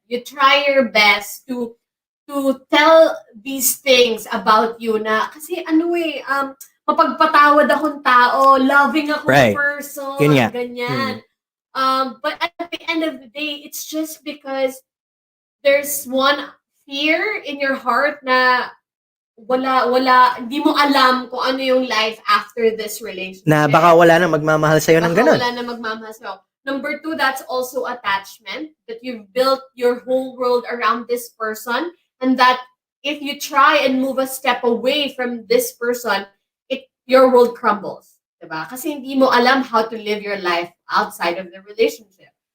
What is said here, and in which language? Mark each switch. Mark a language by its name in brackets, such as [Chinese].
[English] You try your best to tell these things about you [Filipino] na kasi mapagpatawad akong tao, [English] loving akong person, ganyan. But at the end of the day, it's just because there's one fear in your heart [Filipino] na wala, hindi mo alam kung ano yung [English] life after this relationship. [Filipino] Na baka wala na magmamahal sa'yo ng ganun. Wala na magmamahal sa'yo. [English] Number 2, that's also attachment, that you've built your whole world around this person, and that if you try and move a step away from this person, your world crumbles. Diba? [Filipino] Kasi hindi mo alam [English] how to live your life outside of the relationship.